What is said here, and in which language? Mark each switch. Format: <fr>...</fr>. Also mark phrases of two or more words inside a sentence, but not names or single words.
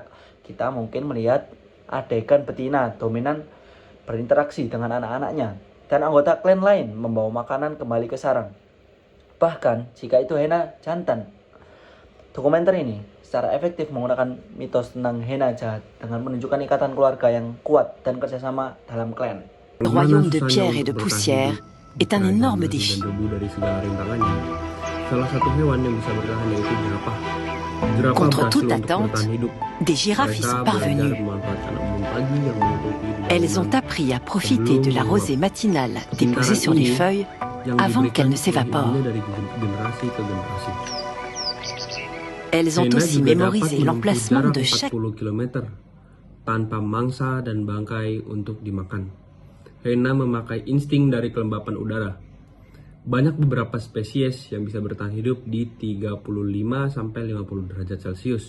<id>Kita mungkin melihat adegan betina dominan berinteraksi dengan anak-anaknya, dan anggota klan lain membawa makanan kembali ke sarang. Bahkan jika itu hyena jantan. Dokumenter ini secara efektif menggunakan mitos tentang hyena jahat dengan menunjukkan ikatan keluarga yang kuat dan kerjasama dalam klan.</id> <fr>Le royaume de pierre et de poussière est un énorme défi.</fr> <id>Dan debu dari segala rintangannya. Salah satu hewan yang bisa bertahan yaitu jerapah. Jerapah</id> <fr>Contre</fr> <id>berhasil</id> <fr>toute</fr> <id>untuk</id> <fr>attente,</fr> <id>bertahan hidup.</id> <fr>des girafes y</fr> <id>Mereka</id> <fr>sont</fr> <id>belajar</id> <fr>parvenues.</fr> <id>memanfaatkan embun pagi yang menutupi di</id> <fr>Elles</fr> <id>dalam</id> <fr>ont appris à profiter de la rosée matinale déposée sur les feuilles</fr> <id>yang</id> <fr>avant</fr> <id>diberikan</id> <fr>qu'elle ne s'évapore.</fr> <id>ilmunya dari generasi ke generasi.</id> <fr>Elles ont</fr> <id>Hyena</id> <fr>aussi</fr> <id>juga</id> <fr>mémorisé</fr> <id>dapat</id> <fr>l'emplacement</fr> <id>menempuh</id> <fr>de</fr> <id>jarak</id> <fr>chaque</fr> <id>40 km tanpa mangsa dan bangkai untuk dimakan. Hyena memakai insting dari kelembapan udara. Banyak beberapa spesies yang bisa bertahan hidup di 35-50 derajat Celcius.</id>